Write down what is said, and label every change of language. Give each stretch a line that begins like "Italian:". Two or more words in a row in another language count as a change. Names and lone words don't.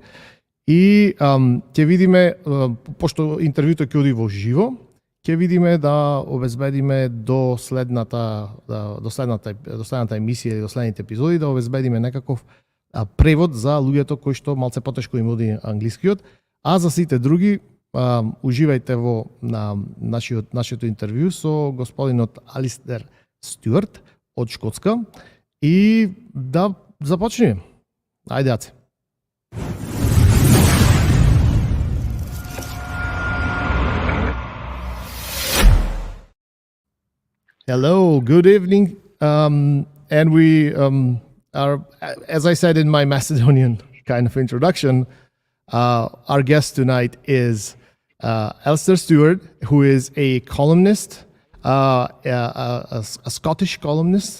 Macedonian: И ќе видиме, пошто интервјуто ќе оди во живо, ќе видиме да обезбедиме до следната емисија или до следните епизоди да обезбедиме некаков превод за луѓето кои што малце потешко им оди англискиот, а за сите други уживајте во нашето интервју со господинот Alastair Stewart од Шкотска и да започнеме. Ајде, Аце.
English: Hello, good evening, and we are, as I said in my Macedonian kind of introduction, our guest tonight is Alastair Stewart, who is a columnist, a Scottish columnist.